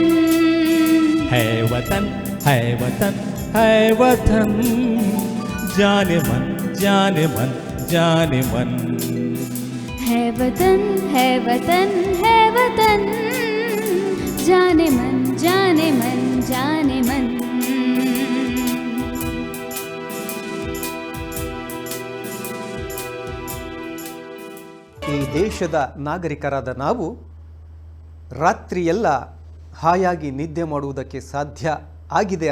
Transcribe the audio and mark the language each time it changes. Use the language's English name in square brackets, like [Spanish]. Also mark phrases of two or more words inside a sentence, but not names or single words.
[Hindi] है वतन है वतन है वतन, जाने मन जाने मन जाने मन। है वतन है वतन है वतन, जाने मन जाने मन जाने मन। [Kannada] ಈ ದೇಶದ ನಾಗರಿಕರಾದ ನಾವು ರಾತ್ರಿಯೆಲ್ಲ ಹಾಯಾಗಿ ನಿದ್ದೆ ಮಾಡುವುದಕ್ಕೆ ಸಾಧ್ಯ ಆಗಿದೆ